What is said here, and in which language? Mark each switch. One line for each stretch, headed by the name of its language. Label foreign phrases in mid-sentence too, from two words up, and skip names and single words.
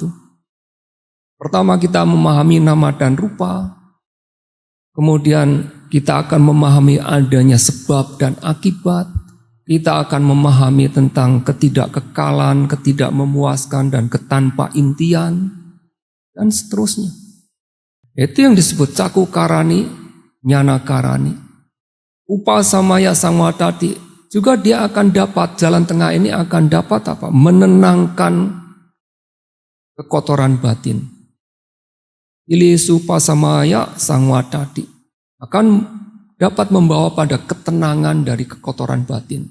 Indonesian: Pertama kita memahami nama dan rupa, kemudian kita akan memahami adanya sebab dan akibat, kita akan memahami tentang ketidakkekalan, ketidakmemuaskan dan ketanpa intian, dan seterusnya. Itu yang disebut
Pali: caku karani, nyana karani. Upasamaya samwadati,
Indonesian: juga dia akan dapat, jalan tengah ini akan dapat apa? Menenangkan kekotoran batin.
Pali: Ilisu pasamaya sangwadati
Indonesian: akan dapat membawa pada ketenangan dari kekotoran batin.